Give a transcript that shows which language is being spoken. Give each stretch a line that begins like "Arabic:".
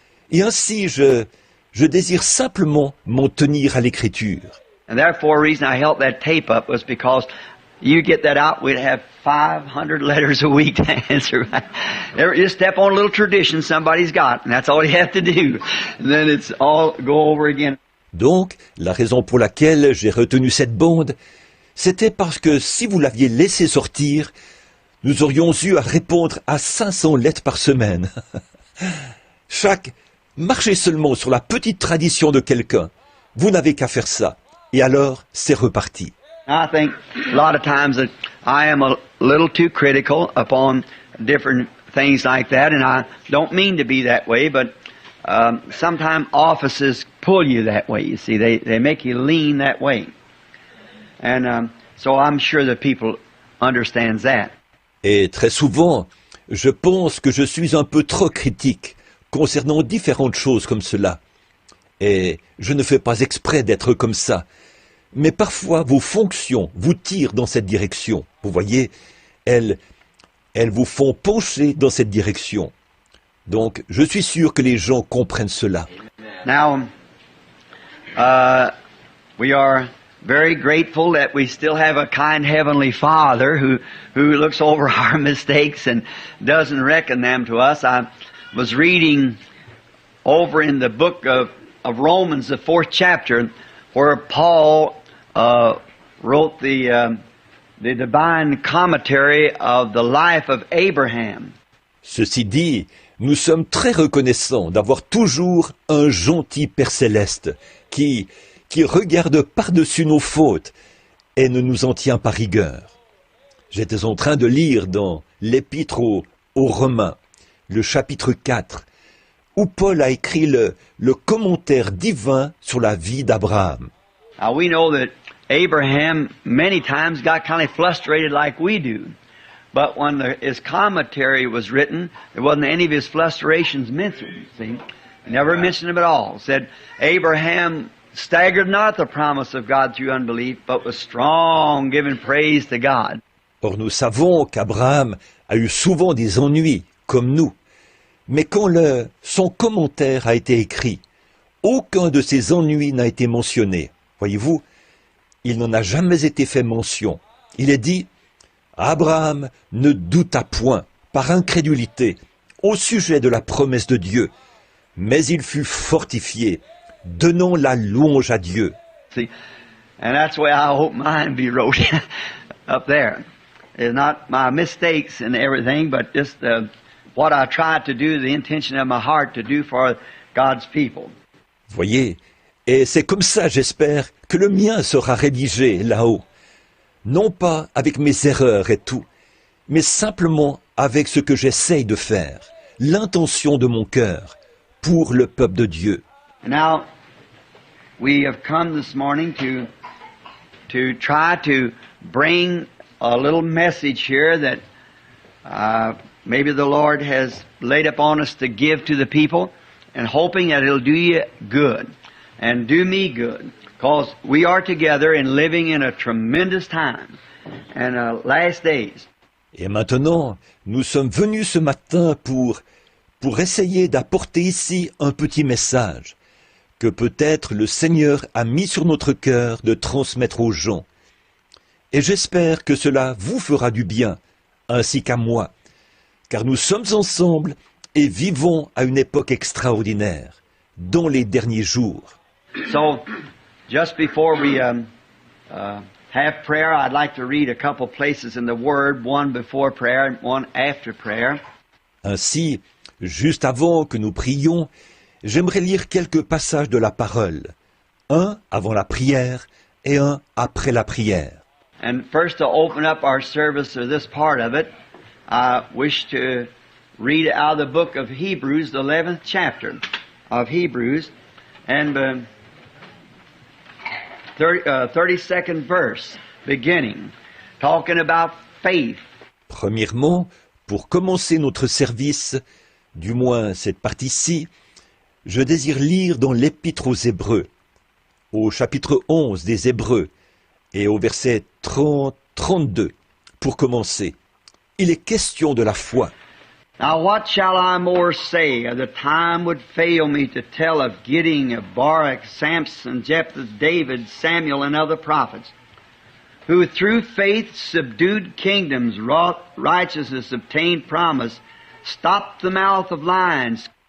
French: Et ainsi, je désire simplement m'en tenir à l'Écriture.
English: And therefore, the reason I held that tape up was because you get that out, we'd have 500 letters a week to answer. You step on a little tradition somebody's got, and that's all you have to do. And then it's all go over again.
French: Donc, la raison pour laquelle j'ai retenu cette bande, c'était parce que si vous l'aviez laissé sortir, nous aurions eu à répondre à 500 lettres par semaine. Marchez seulement sur la petite tradition de quelqu'un. Vous n'avez qu'à faire ça. Et alors, c'est reparti.
English: I think a lot of times that I am a little too critical upon different things like that, and I don't mean to be that way, but sometimes offices pull you that way, you see. They make you lean that way. And so I'm sure that people understand that.
French: Et très souvent, je pense que je suis un peu trop critique concernant différentes choses comme cela. Et je ne fais pas exprès d'être comme ça. Mais parfois, vos fonctions vous tirent dans cette direction. Vous voyez, elles vous font pencher dans cette direction. Donc, je suis sûr que les gens comprennent cela.
English: Now, we are very grateful that we still have a kind Heavenly Father who looks over our mistakes and doesn't reckon them to us. I was reading over in the book of Romans, the 4th chapter, where Paul wrote the divine commentary of the life of Abraham.
French: Ceci dit, nous sommes très reconnaissants d'avoir toujours un gentil Père Céleste qui qui regarde par-dessus nos fautes et ne nous en tient pas rigueur. J'étais en train de lire dans l'Épître aux Romains, le chapitre 4, où Paul a écrit le commentaire divin sur la vie d'Abraham.
English: Now we know that Abraham many times got kind of frustrated like we do. But when his commentary was written, there wasn't any of his frustrations mentioned, see? He never mentioned them at all. Said, Abraham staggered not at the promise of God through unbelief, but was strong, giving praise to God.
French: Or nous savons qu'Abraham a eu souvent des ennuis, comme nous. Mais quand son commentaire a été écrit, aucun de ces ennuis n'a été mentionné. Voyez-vous, il n'en a jamais été fait mention. Il est dit, Abraham ne douta point, par incrédulité, au sujet de la promesse de Dieu, mais il fut fortifié, donnant la louange à Dieu.
English: See, and that's the way I hope mine be wrote up there. It's not my mistakes and everything, but just what I try to do, the intention of my heart to do for God's people.
French: Voyez, et c'est comme ça, j'espère, que le mien sera rédigé là-haut. Non pas avec mes erreurs et tout, mais simplement avec ce que j'essaye de faire, l'intention de mon cœur, pour le peuple de Dieu.
English: And now, we have come this morning to try to bring a little message here that maybe the Lord has laid upon us to give to the people, and hoping that it'll do you good and do me good, because we are together and living in a tremendous time and last days.
French: Et maintenant, nous sommes venus ce matin pour essayer d'apporter ici un petit message que peut-être le Seigneur a mis sur notre cœur de transmettre aux gens. Et j'espère que cela vous fera du bien, ainsi qu'à moi, car nous sommes ensemble et vivons à une époque extraordinaire, dans les derniers jours.
English: So, just before we have prayer, I'd like to read a couple places in the Word, one before prayer and one after prayer.
French: Ainsi, juste avant que nous prions, j'aimerais lire quelques passages de la parole, un avant la prière et un après la prière.
English: And first, to open up our service, or this part of it, I wish to read out of the book of Hebrews, the 11th chapter of Hebrews, and 32nd verse, beginning, talking about faith.
French: Premièrement, pour commencer notre service, du moins cette partie-ci, je désire lire dans l'Épître aux Hébreux, au chapitre 11 des Hébreux, et au verset 30-32, pour commencer. Il est question de la foi.
English: Now what shall I more say? The time would fail me to tell of Gideon, of Barak, Samson, Jephthah, David, Samuel, and other prophets, who through faith subdued kingdoms, wrought righteousness, obtained promise, stopped the mouth of lions.